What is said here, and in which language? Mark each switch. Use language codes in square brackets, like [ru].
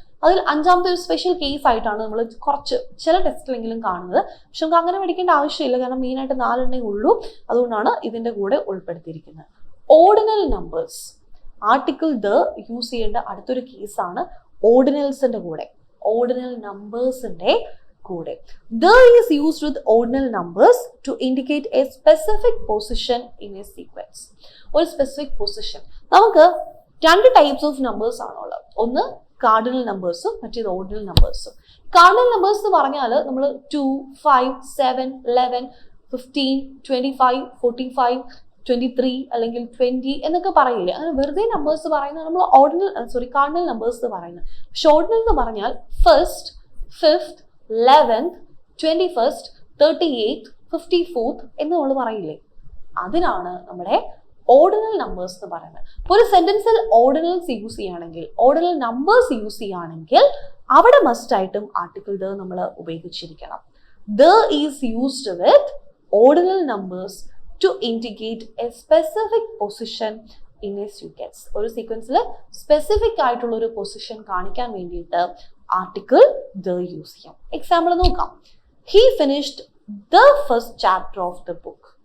[ml] അതിൽ അഞ്ചാമത്തെ ഒരു സ്പെഷ്യൽ കേസ് ആയിട്ടാണ് നമ്മൾ കുറച്ച് ചില ടെക്സ്റ്റിലെങ്കിലും കാണുന്നത്. പക്ഷെ നമുക്ക് അങ്ങനെ പഠിക്കേണ്ട ആവശ്യമില്ല, കാരണം മെയിനായിട്ട് 4 ഉള്ളൂ. അതുകൊണ്ടാണ് ഇതിന്റെ കൂടെ ഉൾപ്പെടുത്തിയിരിക്കുന്നത്. Ordinal numbers, article the use ചെയ്യേണ്ട അടുത്തൊരു കേസാണ് ഓർഡിനൽസിന്റെ കൂടെ, ഓർഡിനൽ നമ്പേഴ്സിന്റെ കൂടെ. [en] The is used with ordinal numbers to indicate a specific position in a sequence. [ml] ഒരു സ്പെസിഫിക് പൊസിഷൻ. നമുക്ക് 2 ടൈപ്സ് ഓഫ് നമ്പേഴ്സ് ആണുള്ളത്. ഒന്ന് കാർഡിനൽ നമ്പേഴ്സും മറ്റേത് ഓർഡിനൽ നമ്പേഴ്സും. കാർഡിനൽ നമ്പേഴ്സ് എന്ന് പറഞ്ഞാൽ നമ്മൾ 2, 5, 7, 11, 15, 25, 45, 23 അല്ലെങ്കിൽ 20 എന്നൊക്കെ പറയില്ലേ, അങ്ങനെ വെറുതെ നമ്പേഴ്സ് പറയുന്നത് നമ്മൾ കാർഡിനൽ നമ്പേഴ്സ് പറയുന്നത്. പക്ഷെ ഓർഡിനൽ എന്ന് പറഞ്ഞാൽ 1st, 5th, 11th, 21st, 38th, 54th എന്ന് നമ്മൾ പറയില്ലേ, അതിനാണ് നമ്മുടെ ഓർഡിനൽ നമ്പേഴ്സ് എന്ന് പറയുന്നത്. ഒരു സെന്റൻസിൽ ഓർഡിനൽസ് യൂസ് ചെയ്യുകയാണെങ്കിൽ, ഓർഡിനൽ നമ്പേഴ്സ് യൂസ് ചെയ്യുകയാണെങ്കിൽ അവിടെ മസ്റ്റ് ആയിട്ടും ആർട്ടിക്കിൾ ദ നമ്മൾ ഉപയോഗിച്ചിരിക്കണം. [en] The is used with ordinal numbers to indicate a specific position in a sequence. [ml] ഒരു സീക്വൻസിൽ സ്പെസിഫിക് ആയിട്ടുള്ള ഒരു പൊസിഷൻ കാണിക്കാൻ വേണ്ടിയിട്ട് ആർട്ടിക്കിൾ ദ യൂസ് ചെയ്യാം. എക്സാമ്പിൾ നോക്കാം. [en] He finished the first chapter of the book.